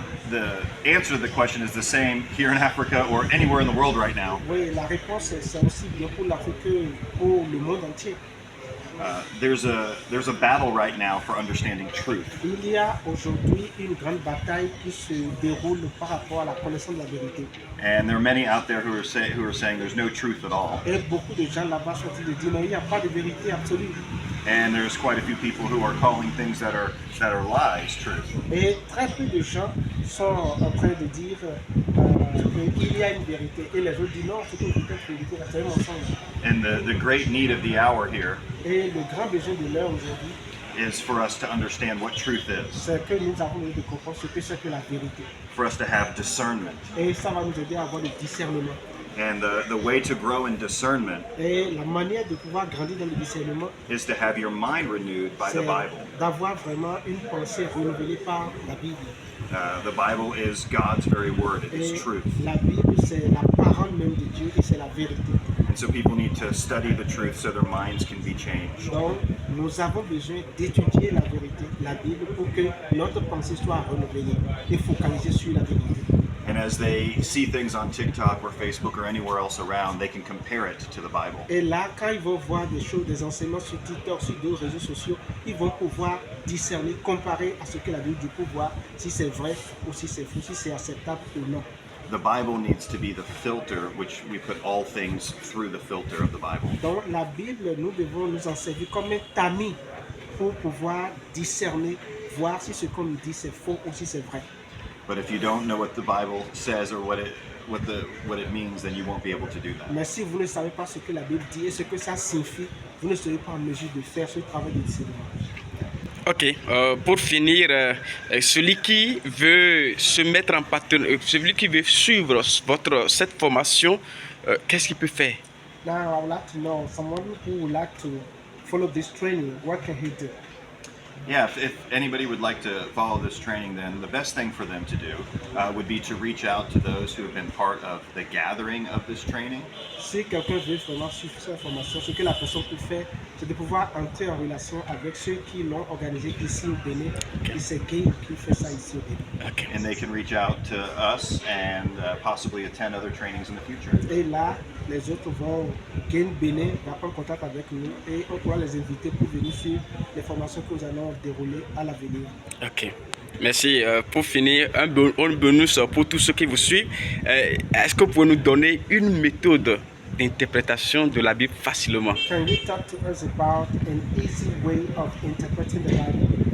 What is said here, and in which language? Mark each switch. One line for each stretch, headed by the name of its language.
English: The answer to the question is the same here in Africa or anywhere in the world right now.
French: Oui, la réponse c'est aussi bien pour l'Afrique que pour le monde entier.
English: There's a battle right now for understanding truth.
French: Il y a aujourd'hui une grande bataille qui se déroule par rapport à la connaissance de la vérité.
English: And there are many out there who are saying there's no truth at all.
French: Et beaucoup de gens là-bas sont en train de dire non, il n'y a pas de vérité absolue.
English: And there's quite a few people who are calling things that are lies truth.
French: Et très peu de gens sont en train de dire qu'il y a une vérité. Et les autres disent non, c'est une vérité, c'est un mensonge.
English: And the great need of the hour here
French: Et le grand besoin de l'heure aujourd'hui,
English: is for us to understand what truth is,
French: c'est que nous avons besoin de comprendre ce que c'est que la vérité.
English: for us to have discernment.
French: Et ça va nous aider à avoir le discernement.
English: And the way to grow in discernment
French: Et la manière de pouvoir grandir dans le discernement,
English: is to have your mind renewed by the
French: c'est
English: Bible.
French: d'avoir vraiment une pensée renouvelée par la Bible.
English: The Bible is God's very word. It is
French: Et
English: truth.
French: la Bible, c'est la parole même de Dieu et c'est la vérité.
English: And so people need to study the truth so their minds can be changed.
French: Donc, nous avons besoin d'étudier la vérité, la Bible, pour que notre pensée soit renouvelée et focalisée sur la vérité.
English: And as they see things on TikTok or Facebook or anywhere else around, they can compare it to the Bible.
French: Et là, quand ils vont voir des choses, des enseignements sur TikTok, sur d'autres réseaux sociaux, ils vont pouvoir discerner, comparer à ce que la Bible dit pour voir si c'est vrai ou si c'est faux, si c'est acceptable ou non.
English: The Bible needs to be the filter, which we put all things through the filter of the Bible.
French: Donc, la Bible, nous devons nous en servir comme un tamis pour pouvoir discerner, voir si ce qu'on nous dit c'est faux ou si c'est vrai.
English: But if you don't know what the Bible says or what it means, then you won't be able to do that.
French: Mais si vous ne savez pas ce que la Bible dit et ce que ça signifie, vous ne serez pas en mesure de faire ce travail de discernement. Ok, pour finir, celui qui veut se mettre en partenariat, celui qui veut suivre cette formation, qu'est-ce qu'il peut faire?
English: Now, I would like to know someone who would like to follow this training, what can he do? Yeah, if anybody would like to follow this training, then the best thing for them to do would be to reach out to those who have been part of the gathering of this training.
French: Si quelqu'un veut vraiment suivre cette formation, ce que la personne peut faire, c'est de pouvoir entrer en relation avec ceux qui l'ont organisé ici au Bénin. Et c'est qui fait ça ici au Bénin. Ok.
English: And they can reach out to us and possibly attend other trainings in the future.
French: Et là, les autres vont, Gain Bénin va prendre contact avec nous et on pourra les inviter pour venir suivre les formations que nous allons dérouler à l'avenir. Ok. Merci. Pour finir, un bonus pour tous ceux qui vous suivent. Est-ce que vous pouvez nous donner une méthode d'interprétation de la Bible facilement?
English: Can you talk to us about an easy way of interpreting the Bible?